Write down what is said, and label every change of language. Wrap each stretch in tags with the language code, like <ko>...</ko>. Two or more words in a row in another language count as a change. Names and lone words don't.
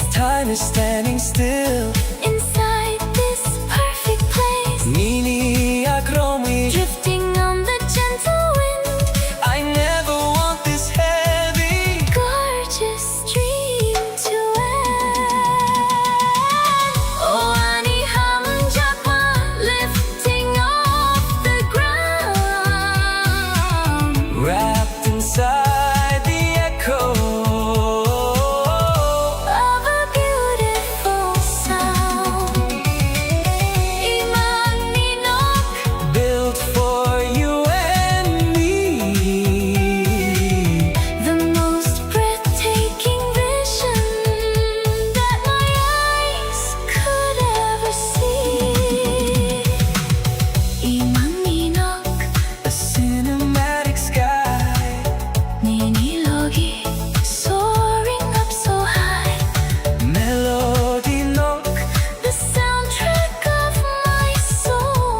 <en>time is standing still. Inside this perfect place.</en> <trp>Nini akromi,</trp> <en>Drifting on the gentle wind. I never want this heavy. Gorgeous dream to end. Oh,</en> <trp>ani hamjakma</trp> <en>lifting off the ground. Wrapped inside the echo Of a beautiful sound.</en> <trp>Imang ninok.</trp> <en>built for you and me. The most breathtaking vision that my eyes could ever see.</en> <trp>Imang ninok.</trp> <en>A cinematic sky, Ninilogi, soaring up so high. melody nook. The soundtrack of my soul.</en>